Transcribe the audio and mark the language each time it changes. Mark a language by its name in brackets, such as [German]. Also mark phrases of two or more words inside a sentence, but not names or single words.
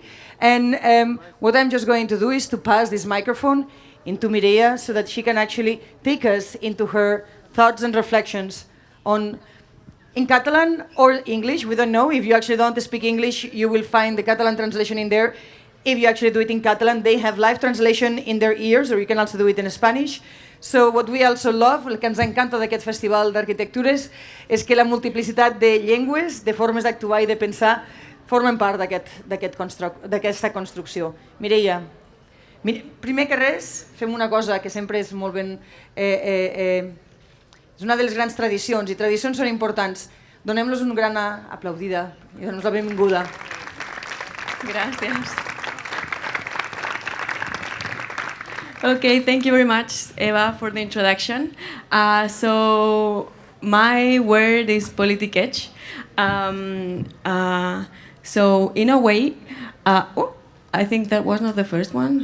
[English] And what I'm just going to do is to pass this microphone into Mireia so that she can actually take us into her thoughts and reflections on in Catalan or English. We don't know. If you actually don't speak English, you will find the Catalan translation in there. If you actually do it in Catalan, they have live translation in their ears, or you can also do it in Spanish. So what we also love, [Catalan] el que ens encanta d'aquest festival d'arquitectures, és que la multiplicitat de llengües, de formes d'actuar i de pensar, formen part d'aquesta construcció. Mireia, primer que res, fem una cosa que sempre és molt ben... és una de les grans tradicions, i tradicions són importants. Donem-los una gran aplaudida i donem-los la benvinguda. Gràcies. [English] Okay, thank you very much, Eva, for the introduction. So my word is politiqueria. So in a way, I think that was not the first one.